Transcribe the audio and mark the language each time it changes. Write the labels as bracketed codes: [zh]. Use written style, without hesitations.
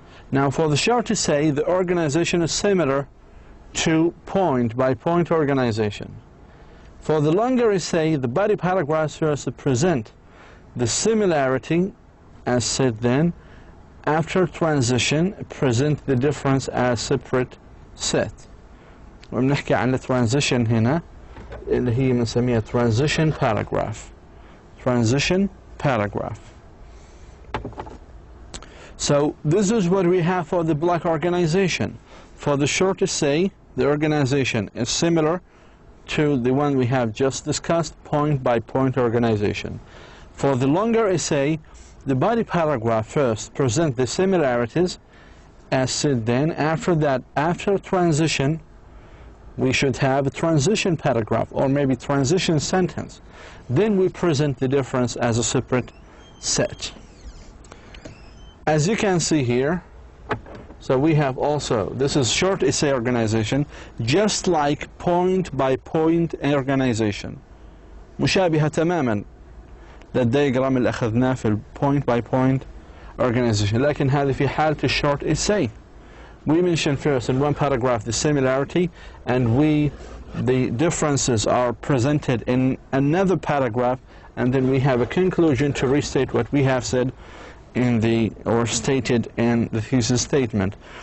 [en] Now for the short essay, the organization is similar to point-by-point organization. For the longer essay, the body paragraphs first present the similarity as said, then after transition present the difference as separate set. [ar] وبنحكي عن الترانزيشن هنا اللي هي بنسميها transition paragraph. [en] Transition paragraph. So this is what we have for the block organization. For the short essay, the organization is similar to the one we have just discussed, point-by-point organization. For the longer essay, the body paragraph first present the similarities as said, then after that, after transition, we should have a transition paragraph or maybe transition sentence. Then we present the difference as a separate set. As you can see here, so we have also, this is short essay organization, just like point-by-point organization. [ar] مشابهة تماما للدياجرام اللي أخذناه في point-by-point organization. لكن هذه في حالة short essay. [en] We mention first in one paragraph the similarity, and the differences are presented in another paragraph, and then we have a conclusion to restate what we have said or stated in the thesis statement.